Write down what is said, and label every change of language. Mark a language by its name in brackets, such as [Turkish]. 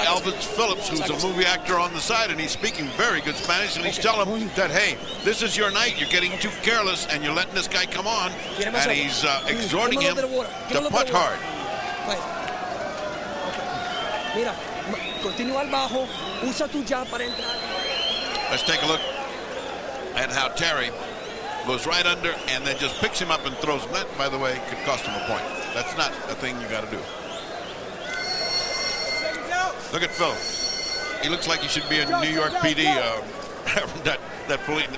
[English] Elvis Phillips, who's a movie actor on the side, and he's speaking very good Spanish, and he's telling him that, hey, this is your night, you're getting too careless, and you're letting this guy come on, and he's exhorting him to punch hard. [Spanish] Mira, continúa al bajo, usa tu jab para entrar. [English] Let's take a look at how Terry goes right under and then just picks him up and throws him. That, by the way, could cost him a point. That's not a thing you got to do. Look at Phil. He looks like he should be in New York PD. That police.